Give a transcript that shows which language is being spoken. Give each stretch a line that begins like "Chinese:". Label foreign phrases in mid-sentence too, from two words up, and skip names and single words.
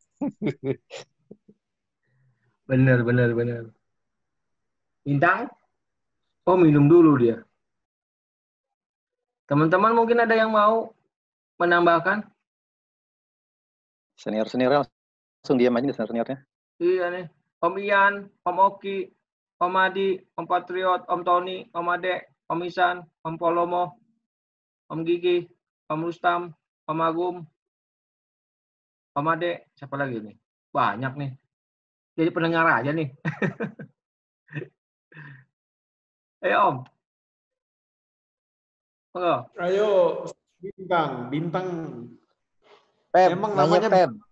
Indonesian: Bener. Bintang? Oh, minum dulu dia. Teman-teman mungkin ada yang mau menambahkan? Senior-seniornya langsung diam aja senior-seniornya. Iya nih. Om Ian, Om Oki, Om Adi, Om Patriot, Om Tony, Om Ade, Om Isan, Om Polomo, Om Gigi, Om Rustam, Om Agum, Om Ade, siapa lagi nih? Banyak nih. Jadi pendengar aja nih. Om. Oh. Ayo, bintang. Pep, Emang nanya namanya Pep.